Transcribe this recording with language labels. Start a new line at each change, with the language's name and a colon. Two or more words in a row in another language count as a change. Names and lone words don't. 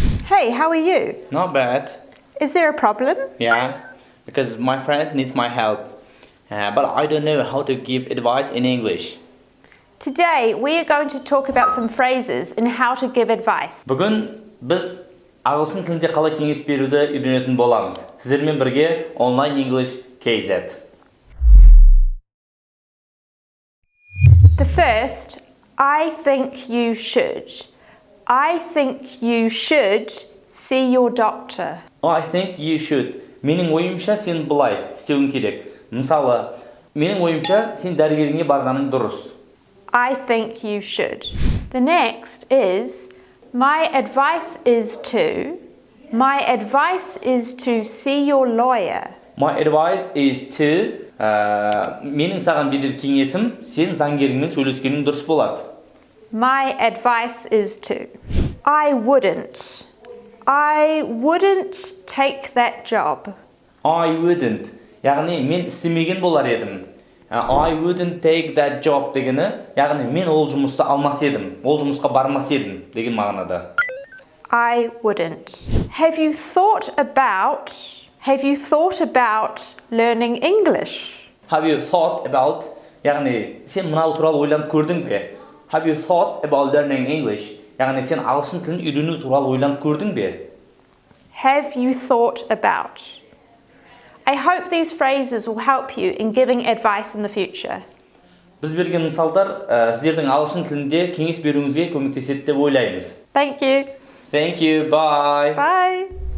English: Hey, how are you? Not bad. Is there a problem? Yeah, because my friend needs my help. But I don't know how to give advice in English. Today, we are going to talk about some phrases and how to give advice.
Kazakh: Бүгін біз ағылшын тілінде қалай кеңес беруді үйренетін боламыз. Сіздермен бірге english.kz.
English: The first, I think you should. I think you should see your doctor. I think you should.
Kazakh: Менің ойымша сен бұлай істеуің керек. Мысалы, менің ойымша сен дәрігеріңе барғаның дұрыс.
English: I think you should. The next is, my advice is to see your lawyer. My advice is to,
Kazakh: менің саған берер кеңесім, сен заңгеріңмен сөйлескенің дұрыс болады.
English: My advice is to. I wouldn't take that job. I wouldn't.
Kazakh: Яғни мен істемеген болар едім.
English: I wouldn't take that job
Kazakh: дегені, яғни мен ол жұмысты алмас едім, ол жұмысқа бармас едім деген мағынада.
English: I wouldn't. Have you thought about learning English? Have you thought about,
Kazakh: яғни сен мынау туралы ойланып көрдің бе?
English: Have you thought about learning English?
Kazakh: Яғни сен ағылшын тілін үйрену туралы ойланып көрдің бе?
English: Have you thought about? I hope these phrases will help you in giving advice in the future.
Kazakh: Біз берген мысалдар сіздердің ағылшын тілінде кеңес беруіңізге көмектеседі деп ойлаймыз.
English: Thank you. Thank you. Bye. Bye.